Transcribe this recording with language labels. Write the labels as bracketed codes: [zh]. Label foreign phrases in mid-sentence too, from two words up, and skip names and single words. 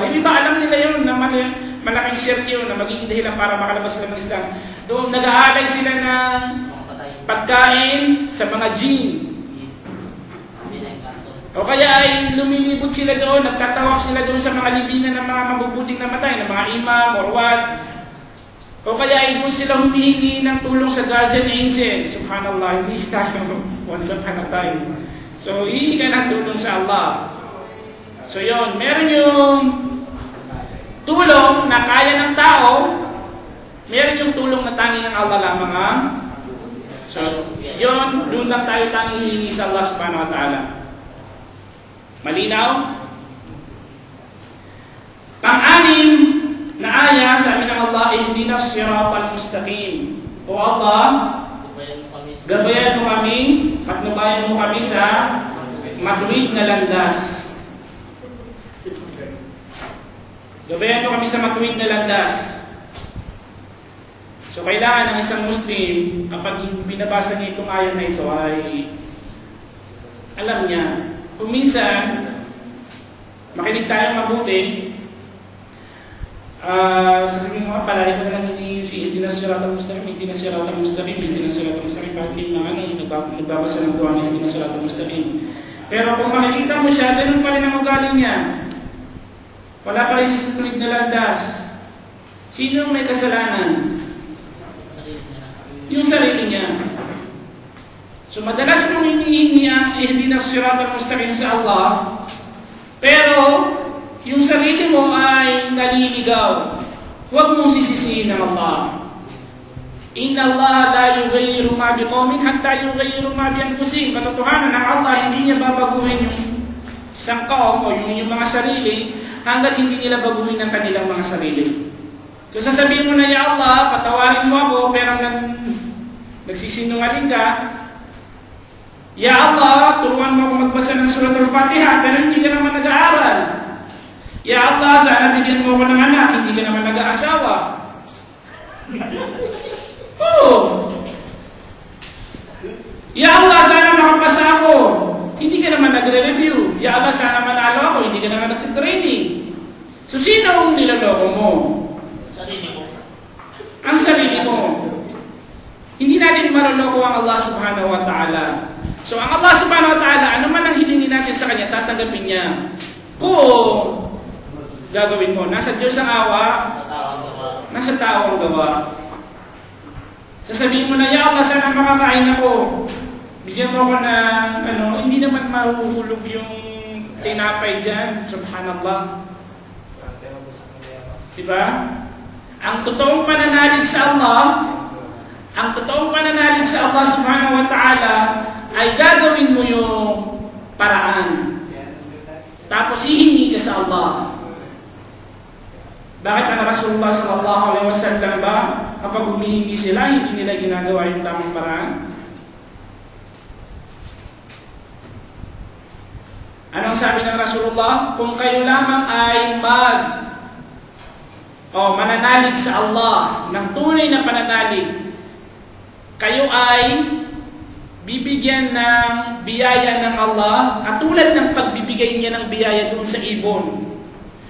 [tl] Hindi ba alam nila yun na malaking shirk yun, na magiging dahilan para makalabas sila ng Islam? Doon nag-aalay sila ng pagkain sa mga jinn. O kaya ay lumilibot sila doon, nagtatawak sila doon sa mga libingan ng mga mabubuting namatay, ng mga imam [en] or what. [tl] O kaya ay doon sila humihingi ng tulong sa guardian angel. Subhanallah, hindi tayo [en] once upon a time. [tl] So, hihingi ka ng tulong sa Allah. So, yun, meron yung tulong na kaya ng tao, meron yung tulong na tanging ng Allah lamang ang. So, yun, doon lang tayo tanging hihingi sa Allah [ar] سبحانه وتعالى. [tl] Malinaw? Pang-anim na aya, sabi ng Allah, [ar] اهدنا الصراط المستقيم. [tl] O Allah, gabayan mo kami, patnubayan mo kami sa matuwid na landas. Gabayan mo kami sa matuwid na landas. So, kailangan ng isang Muslim, kapag binabasa niya itong ayan na ito, ay alam niya, kung minsan, makinig tayo mabuti, sasabihin mo, palagi ko na lang [ar] اهدنا الصراط المستقيم, اهدنا الصراط المستقيم, اهدنا الصراط المستقيم, [tl] pati yung mga nagbabasa ng Quran, [ar] اهدنا الصراط المستقيم. [tl] Pero kung makikita mo siya, ganun pa rin ang ugali niya. Wala pa rin sa tulig na landas. Sino may kasalanan? Yung sarili niya. So madalas mong hinihingi ang [ar] اهدنا الصراط المستقيم [tl] sa Allah, pero yung sarili mo ay naliligaw. Huwag mong sisisihin ng Allah. [ar] إن الله لا يغير ما بقوم حتى يغيروا ما بأنفسهم. [tl] Katotohanan ng Allah, hindi niya babaguhin yung isang kaum o yung mga sarili hanggat hindi nila baguhin ang kanilang mga sarili. So sasabihin mo na, [ar] يا الله, [tl] patawarin mo ako, pero nagsisinungaling ka. [ar] يا الله, [tl] turuan mo ako magbasa ng Surat Al-Fatiha, pero hindi ka naman nag-aaral. [ar] يا الله, [tl] sana bigyan mo ako ng anak, hindi ka naman nag-aasawa. Oh! [ar] يا الله, [tl] sana makapasa ako, hindi ka naman nagre-review. [ar] يا الله, [tl] sana manalo ako, hindi ka naman nag-training. So, sino ang niloloko mo? Sarili mo. Ang sarili mo. Hindi natin maroloko ang Allah [ar] سبحانه وتعالى. [tl] So, ang Allah [ar] سبحانه وتعالى, [tl] ano man ang hilingi natin sa Kanya, tatanggapin niya. Kung gagawin mo, nasa Diyos ang awa, nasa tao ang gawa. Sasabihin mo na, [ar] يا الله, [tl] sana makakain ako. Bigyan mo ako ng, hindi naman mahuhulog yung tinapay dyan. Subhanallah. Diba? Ang totoong pananalig sa Allah, ang totoong pananalig sa Allah [ar] سبحانه وتعالى, [tl] ay gagawin mo yung paraan. Tapos hihingi ka sa Allah. Bakit ang Rasulullah [ar] صلى الله عليه وسلم [tl] ba, kapag humihingi sila, hindi nila ginagawa yung tamang paraan? Anong sabi ng Rasulullah? Kung kayo lamang ay mananalig sa Allah ng tunay na pananalig, kayo ay bibigyan ng biyaya ng Allah katulad ng pagbibigay niya ng biyaya doon sa ibon.